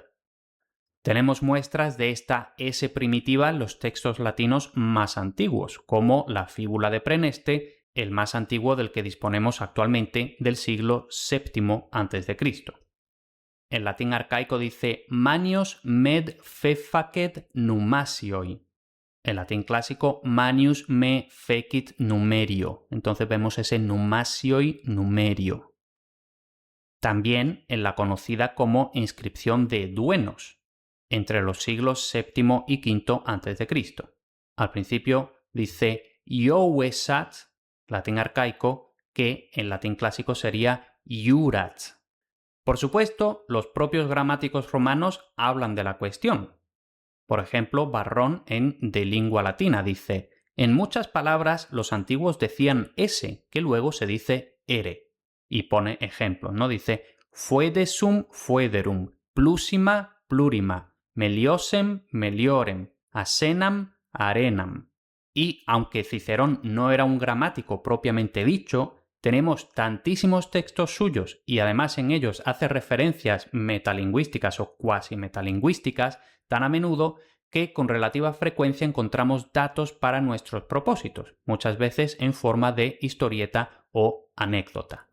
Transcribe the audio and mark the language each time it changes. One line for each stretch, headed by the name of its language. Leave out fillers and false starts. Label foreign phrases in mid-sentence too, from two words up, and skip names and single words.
Spanish: Tenemos muestras de esta S primitiva en los textos latinos más antiguos, como la Fíbula de Preneste, el más antiguo del que disponemos actualmente, del siglo VII a.C. En latín arcaico dice
Latin: manios med fefacet numasioi.
Spanish: En latín clásico
Latin: manius me fecit numerio.
Spanish: Entonces vemos ese
Latin: numasioi numerio.
Spanish: También en la conocida como inscripción de duenos, entre los siglos VII y V a.C. Al principio dice iovesat, latín arcaico, que en latín clásico sería iurat. Por supuesto, los propios gramáticos romanos hablan de la cuestión. Por ejemplo, Varrón en De Lingua Latina dice: en muchas palabras los antiguos decían s, que luego se dice ere. Y pone ejemplos, ¿no?
Latin: Dice fuedesum fuederum, plusima plurima, meliosem meliorem, asenam arenam.
Spanish: Y aunque Cicerón no era un gramático propiamente dicho, tenemos tantísimos textos suyos y además en ellos hace referencias metalingüísticas o cuasi metalingüísticas tan a menudo que con relativa frecuencia encontramos datos para nuestros propósitos, muchas veces en forma de historieta o anécdota.